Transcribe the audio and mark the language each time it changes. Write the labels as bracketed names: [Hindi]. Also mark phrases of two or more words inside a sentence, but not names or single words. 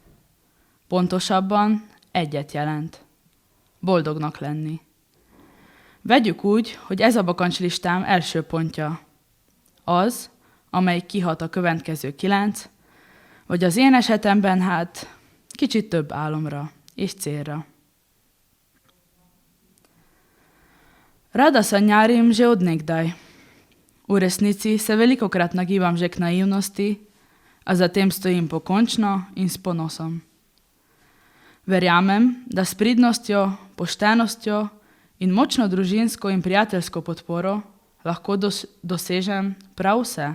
[Hungarian] Pontosabban egyet jelent. Boldognak lenni. Vegyük úgy, hogy ez a bakancslistám első pontja. Az, amely kihat a következő 9, vagy az én esetemben kicsit több álomra és célra. [Slovenian] Rada sanjarim že od nekdaj. V resnici se velikokrat nagibam že k naivnosti, a zatem stojim pokončno in s ponosom. Verjamem, da s pridnostjo, poštenostjo in močno družinsko in prijateljsko podporo lahko dosežem prav vse.